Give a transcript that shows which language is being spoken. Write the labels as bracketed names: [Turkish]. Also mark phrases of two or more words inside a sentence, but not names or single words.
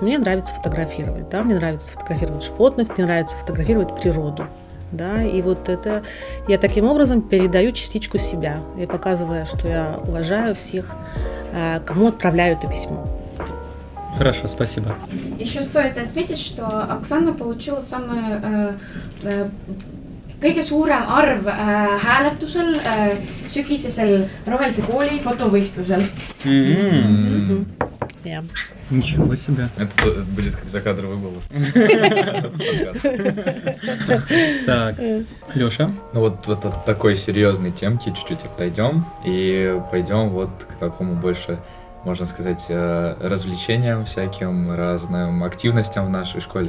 [Russian] Мне нравится фотографировать, да, мне нравится фотографировать животных, мне нравится фотографировать природу. Да, и вот это я таким образом передаю частичку себя, и показывая, что я уважаю всех, кому отправляю это письмо. Хорошо, спасибо. Еще стоит отметить, что Оксана получила [Estonian] kõige suurem arv hääletusel sügisesel Rohelise kooli fotovõistlusel. [Russian] Yeah. Ничего себе. Это будет как закадровый голос. Так, Лёша? Ну вот от такой серьезной темки чуть-чуть отойдем и пойдем вот к такому больше, можно сказать, развлечениям всяким, разным активностям в нашей школе.